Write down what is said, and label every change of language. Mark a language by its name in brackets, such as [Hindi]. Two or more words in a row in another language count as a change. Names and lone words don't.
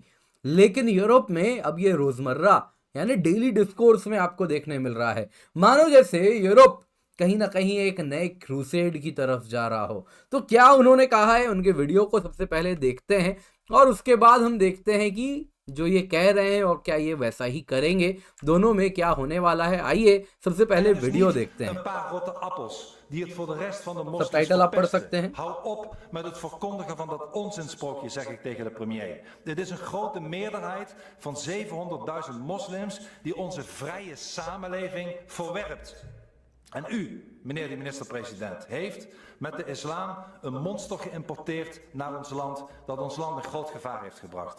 [Hindi] लेकिन यूरोप में अब ये रोजमर्रा यानी [English] daily discourse [Hindi] में आपको देखने मिल रहा है, मानो जैसे यूरोप कहीं ना कहीं एक नए क्रूसेड की तरफ जा रहा हो। तो क्या उन्होंने कहा है, उनके वीडियो को सबसे पहले देखते हैं और उसके बाद हम देखते हैं कि जो ये कह रहे हैं और क्या ये वैसा ही करेंगे, दोनों में क्या होने वाला है। आइए सबसे पहले वीडियो देखते हैं। [Dutch] een paar rotte appels die het voor de rest van de moslims [Hindi] सबटाइटल आप पढ़ सकते [Dutch] verpesten. [Hindi] हैं। [Dutch] Hou op met het verkondigen van dat onzinsprookje, zeg ik tegen de premier. Dit is een grote meerderheid van 700.000 moslims die onze vrije samenleving verwerpt. En u, meneer de minister-president, heeft met de islam een monster geïmporteerd naar ons land dat ons land in groot gevaar heeft gebracht.